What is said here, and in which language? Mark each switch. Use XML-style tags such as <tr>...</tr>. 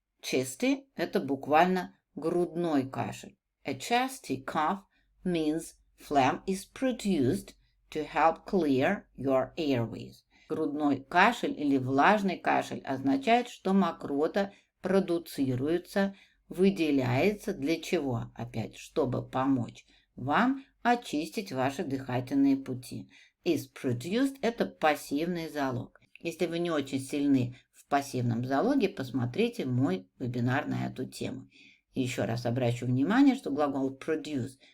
<ru>Chesty – это буквально грудной кашель.</ru> <en>A chesty cough means phlegm is produced to help clear your airways.</en> <ru>Грудной кашель или влажный кашель означает, что мокрота продуцируется, выделяется для чего? Опять, чтобы помочь вам очистить ваши дыхательные пути.</ru> <en>Is produced</en> <ru>– это пассивный залог. Если вы не очень сильны в пассивном залоге, посмотрите мой вебинар на эту тему. И еще раз обращу внимание, что глагол produce</ru>